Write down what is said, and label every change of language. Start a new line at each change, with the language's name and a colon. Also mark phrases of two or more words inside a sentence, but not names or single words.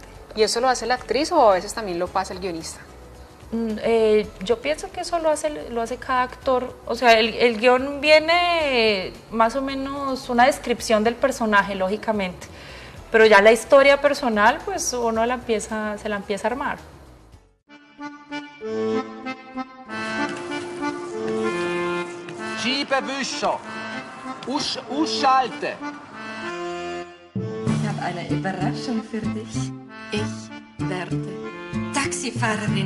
Spanish: ¿Y eso lo hace la actriz o a veces también lo pasa el guionista? Yo pienso que eso lo hace cada actor, o sea, el guión viene más o menos una descripción del personaje, lógicamente, pero ya la historia personal, pues uno se la empieza a armar.
German: Scheibenwischer! Ausschalten! Ich habe eine Überraschung für dich. Ich werde Taxifahrerin.